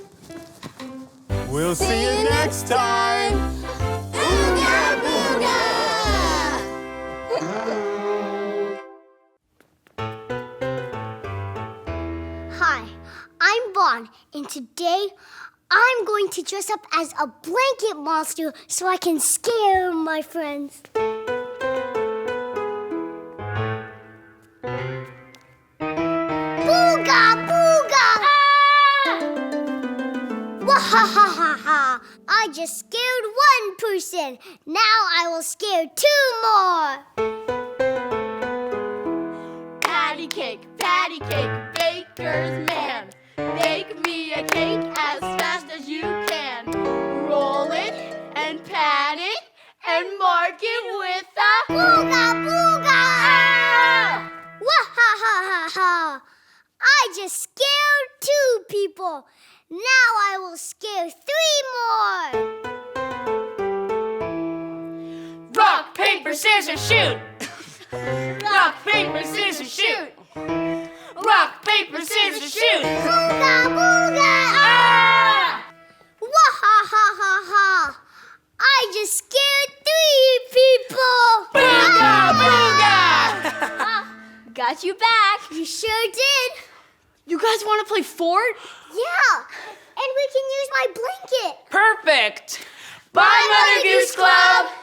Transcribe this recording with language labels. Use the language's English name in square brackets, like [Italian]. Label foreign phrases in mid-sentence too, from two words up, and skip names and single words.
[English] We'll see you next time. Ooga booga! Hi, I'm Vaughn, and today I'm going to dress up as a blanket monster so I can scare my friends. Booga booga! Ah! Wahahaha! I just scared one person. Now I will scare two more. Patty cake, baker's man. Bake me a cake as fast as you can. Roll it and pat it and mark it with a Booga booga! Ah! Wahahaha! I just scared two people. Now I will scare three more. Rock, paper, scissors, shoot! Rock, paper, scissors, shoot! Rock, paper, scissors, shoot! Booga booga! Ah! Wahahaha! I just scared three people. Booga, booga! Got you back. You sure did. You guys want to play fort? Yeah, and we can use my blanket. Perfect. Bye, Mother Goose Club.